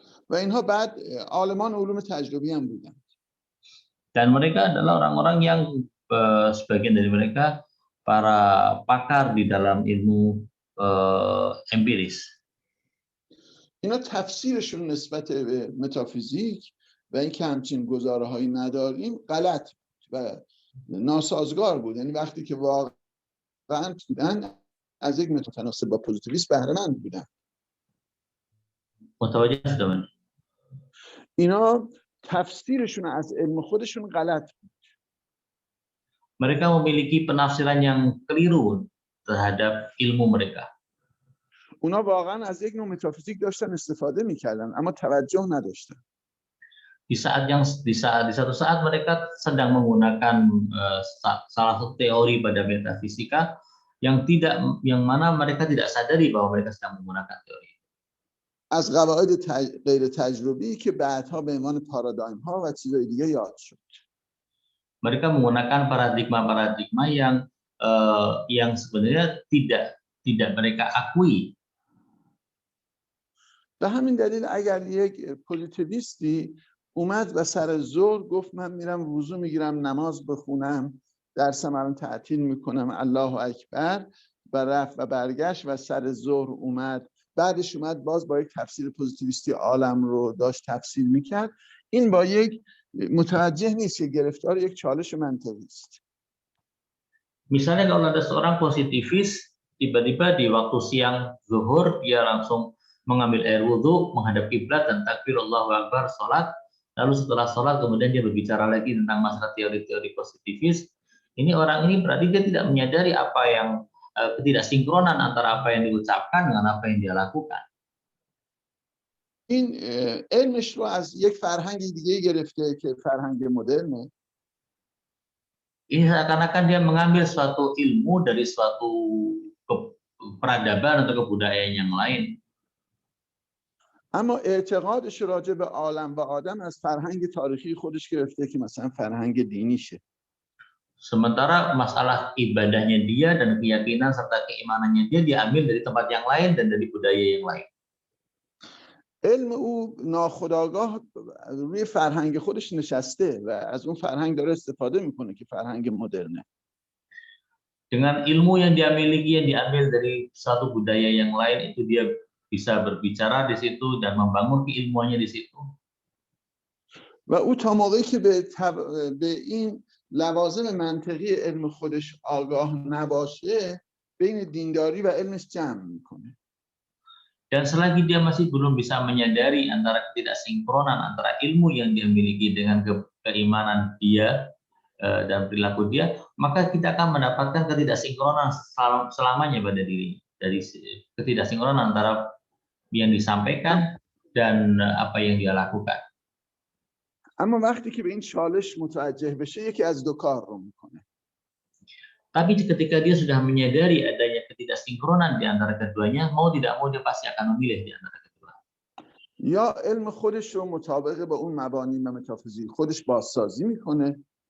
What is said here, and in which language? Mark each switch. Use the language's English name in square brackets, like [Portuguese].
[Persian] و اینها بعد عالمان علوم تجربی هم بودن. [Indonesian] Dan mereka adalah orang-orang yang sebagian dari mereka para pakar di dalam ilmu empiris. [Persian] اینا تفسیرشون نسبت به متافیزیک و اینکه همچین گزاره‌هایی نداریم غلط و ناسازگار بود. یعنی وقتی که واقعا بودن از یک متناسب با پوزیتیویسم بهره مند بودن. متوجه هستم. اینا تفسیرشون از علم خودشون غلط بود. [Indonesian] Mereka memiliki penafsiran yang keliru terhadap ilmu mereka. [Persian] اونا واقعا از یک نوع متافیزیک داشتن استفاده میکردن اما توجه نداشتن. [Indonesian] Di satu saat mereka sedang menggunakan salah satu teori pada metafisika yang mana mereka tidak sadari bahwa mereka sedang menggunakan teori. [Persian] از قواعد غیر تجربی که بعدها به عنوان پارادایم ها و چیزهای دیگه یاد شد. [Indonesian] Mereka menggunakan paradigma yang sebenarnya tidak mereka akui. [Persian] به همین دلیل اگر یک پوزیتیویستی اومد و سر ظهر گفت من میرم وضو میگیرم نماز بخونم درسم الان تعطیل میکنم الله اکبر و رفت و برگشت و سر ظهر اومد بعدش اومد باز با یک تفسیر پوزیتیویستی عالم رو داشت تفسیر میکرد، این با یک متوجه نیست که گرفتار یک چالش منطقی است. [Indonesian] Misalnya kalau ada seorang positivis tiba-tiba di waktu siang zuhur dia langsung mengambil air wudhu, menghadap kiblat dan takbir Allahu Akbar, sholat. Lalu setelah sholat kemudian dia berbicara lagi tentang masalah teori-teori positivis. Ini orang ini berarti dia tidak menyadari apa yang ketidaksinkronan antara apa yang diucapkan dengan apa yang dia lakukan. [Persian] این علمش رو از یک فرهنگ دیگه گرفته که فرهنگ مدرنه. [Indonesian] Ini seakan-akan dia mengambil suatu ilmu dari suatu peradaban atau kebudayaan yang lain. [Persian] اما اعتقادش راجع به عالم و آدم از فرهنگ تاریخی خودش گرفته که مثلا فرهنگ دینیشه. [Indonesian] Sementara masalah ibadahnya dia dan keyakinan serta keimanannya dia diambil dari tempat yang lain dan dari budaya yang lain. [Persian] علم او ناخودآگاه روی فرهنگ خودش نشسته و از اون فرهنگ داره استفاده میکنه که فرهنگ مدرنه. [Indonesian] Dengan ilmu yang dia miliki yang diambil dari satu budaya yang lain itu dia bisa berbicara di situ dan membangun keilmuannya di situ. [Persian] و او تا موقعی که به این لوازم منطقی علم خودش آگاه نباشه بین دینداری و علمش جمع میکنه. [Indonesian] Dan selagi dia masih belum bisa menyadari antara ketidaksinkronan antara ilmu yang dia miliki dengan keimanan dia dan perilaku dia, maka kita akan mendapatkan ketidaksinkronan selamanya pada diri. Dari ketidaksinkronan antara yang disampaikan dan apa yang dia lakukan. [Persian] اما وقتی که به این چالش متوجه بشه یکی از دو کار رو میکنه. [Indonesian] Tapi ketika dia sudah menyadari adanya ketidaksinkronan di antara keduanya, mau tidak mau dia pasti akan memilih di antara kedua. [Persian] یا علم خودش رو مطابق با اون مبانی و متافیزیک خودش بازسازی میکنه.